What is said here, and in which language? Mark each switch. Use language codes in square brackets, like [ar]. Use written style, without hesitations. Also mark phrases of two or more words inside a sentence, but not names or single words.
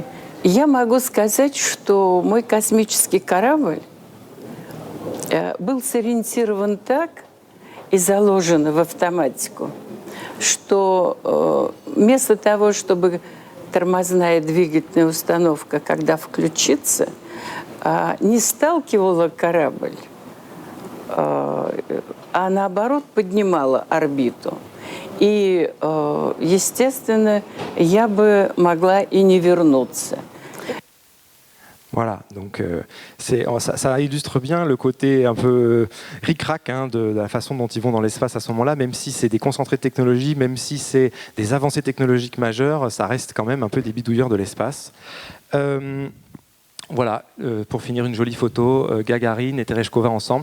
[ru] Я могу сказать, что мой космический корабль был сориентирован так и заложен в автоматику, что вместо того, чтобы тормозная двигательная установка, когда включится, не сталкивала корабль, а наоборот поднимала орбиту. И, естественно, я бы могла и не вернуться. [fr] Voilà, donc ça illustre bien le côté un peu ric-rac de la façon dont ils vont dans l'espace à ce moment-là, même si c'est des concentrés de technologie, même si c'est des avancées technologiques majeures, ça reste quand même un peu des bidouilleurs de l'espace. Voilà, pour finir, une jolie photo, Gagarine et Tereshkova ensemble.